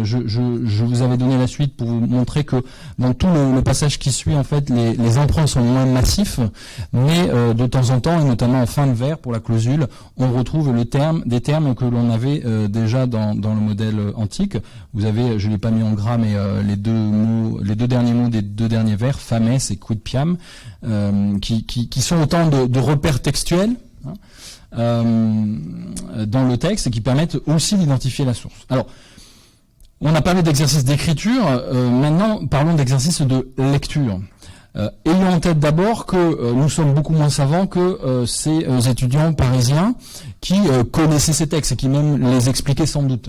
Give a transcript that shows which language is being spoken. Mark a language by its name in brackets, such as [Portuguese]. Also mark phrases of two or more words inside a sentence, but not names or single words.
[French] Je vous avais donné la suite pour vous montrer que dans tout le passage qui suit, en fait, les emprunts sont moins massifs, mais de temps en temps, et notamment en fin de vers, pour la clausule, on retrouve des termes que l'on avait déjà dans le modèle antique. Vous avez, je l'ai pas mis en gras, mais les deux derniers mots des deux derniers vers, [Latin] fames et quidpiam, [French] qui sont autant de repères textuels dans le texte et qui permettent aussi d'identifier la source. Alors, on a parlé d'exercice d'écriture, maintenant parlons d'exercice de lecture. Ayons en tête d'abord que nous sommes beaucoup moins savants que ces étudiants parisiens qui connaissaient ces textes et qui même les expliquaient sans doute.